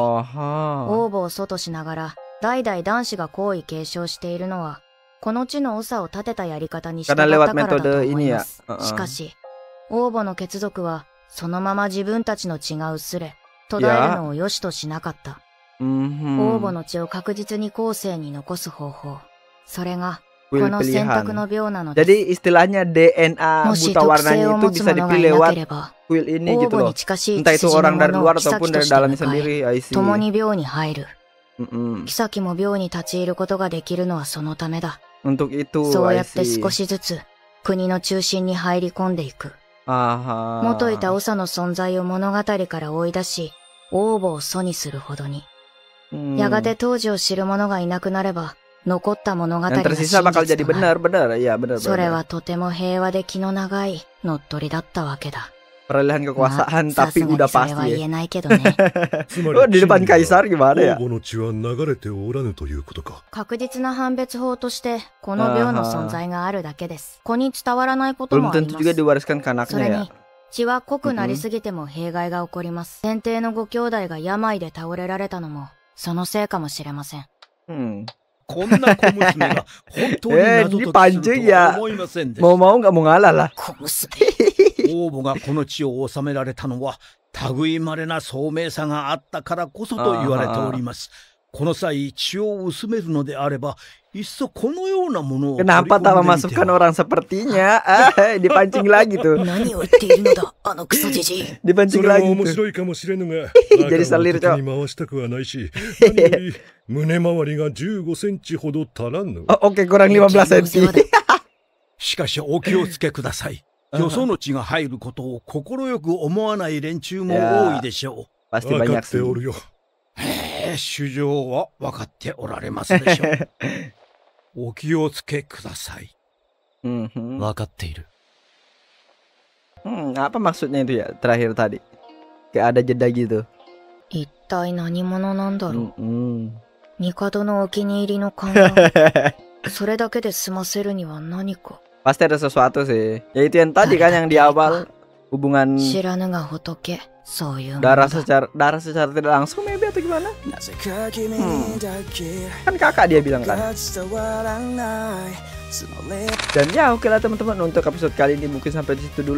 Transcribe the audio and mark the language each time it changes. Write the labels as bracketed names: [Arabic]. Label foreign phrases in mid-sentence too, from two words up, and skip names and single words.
[Japanese] 王母を祖としながら、代々男子が皇位継承しているのは、この地の長を立てたやり方に従ったからだと思います。しかし、王母の血族は、そのまま自分たちの血が薄れ、途絶えるのを良しとしなかった。王母の血を確実に後世に残す方法。それが、この選択の病なのです。 [Indonesian] Jadi istilahnya DNA buta warnanya itu bisa dipilih lewat kuil ini gitu loh. Entah itu orang dari luar ataupun dari dalamnya sendiri. [Japanese] 共に病に入る。妃も病に立ち入ることができるのはそのためだ。そうやって少しずつ国の中心に入り込んでいく。元いた長の存在を物語から追い出し、王母を祖にするほどに。やがて当時を知る者がいなくなれば、残った物語が真実となる。それはとても平和で気の長い乗っ取りだったわけだ。 [Indonesian] Peralihan kekuasaan tapi udah pasti ya. Di depan kaisar gimana ya? [Japanese] 確実な判別法としてこの病の存在があるだけです。子に伝わらないこともあります。それに血は濃くなりすぎても弊害が起こります。先帝のご兄弟が病で倒れられたのもそのせいかもしれません。こんな小娘が本当に謎解きするとは思いませんでした。 [Indonesian] mau nggak mau ngalah lah. [Japanese] 王母がこの地を治められたのは類まれな聡明さがあったからこそと言われております。この際血を薄めるのであればいっそこのようなものを [Indonesian] Kenapa tak memasukkan orang sepertinya? Dipancing lagi tuh. [Japanese] 何を言っているのだあのクソじじい。 [Indonesian] Dipancing lagi tuh. Jadi selir cok. [Japanese] 胸周りが15センチほど足らぬ。 [Indonesian] Oke, kurang 15 センチ。 [Japanese] しかしお気をつけください。よその血が入ることを快く思わない連中も多いでしょう。分かっておるよ。主上は分かっておられますでしょう。お気をつけください。分かっている。 [Indonesian] Apa maksudnya itu ya terakhir tadi? Kayak ada jeda gitu. [Japanese] 一体何者なんだろう。帝のお気に入りの勘がそれだけで済ませるには何か。 [Indonesian] Pasti ada sesuatu sih. Ya itu yang tadi kan yang di awal hubungan darah secara tidak langsung maybe atau gimana? Kan kakak dia bilang kan. Dan ya oke lah teman-teman, untuk episode kali ini mungkin sampai di situ dulu.